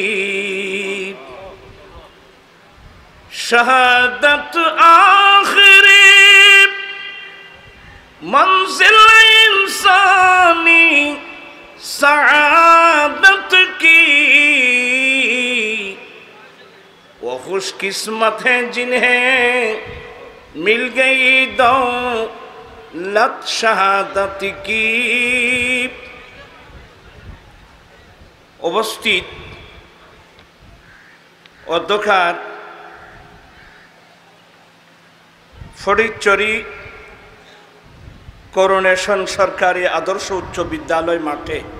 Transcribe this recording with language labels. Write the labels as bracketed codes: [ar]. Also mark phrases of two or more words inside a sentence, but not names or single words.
[ur] شہادت آخری منزل انسانی سعادت کی وہ خوش قسمت ہیں جنہیں مل گئی دولت شہادت کی [bn] উপস্থিত অধ্যক্ষার ফটিকছড়ি করোনেশন সরকারি আদর্শ উচ্চ বিদ্যালয় মাঠে